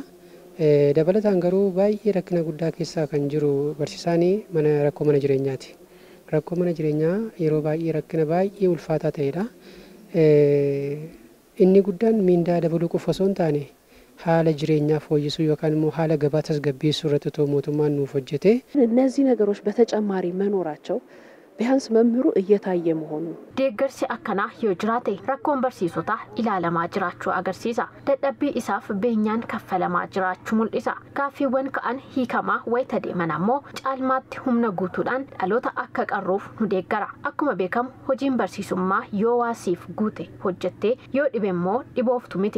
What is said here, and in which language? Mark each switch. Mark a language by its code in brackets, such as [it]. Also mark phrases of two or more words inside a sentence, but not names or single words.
[om] Dabalataan garuu baay'ee rakkina guddaa keessaa kan jiru barsiisaan rakkoo mana jireenyaati. Rakkoo mana jireenyaa yeroo baay'ee rakkina baay'ee ulfaataa ta'edha. Inni guddaan miindaa dabaluu qofa osoo hin taane haala jireenyaa fooyyesuu yookaan immoo haala gabaa tasgabbeessuu irratti mootummaan nuuf hojjete. [am] እነዚህ ነገሮች በተጨማሪ መኖራቸው ቢያንስ መምህሩ እየታየ መሆኑ [om] deeggarsi akkanaa yoo jiraate rakkoon barsiisotaa ilaalamaa jiraachuu agarsiisa. Dadhabbii isaaf beenyaan kaffalamaa jiraachuu mul'isa. Gaaffiiwwan ka'an hiikamaa wayita deeman ammoo caalmaatti humna guutuudhaan dhaloota akka qarruuf nu deeggara. Akkuma beekamu hojiin barsiisummaa yoo waasiif guute hojjettee yoo dhibe immoo dhibooftu miti.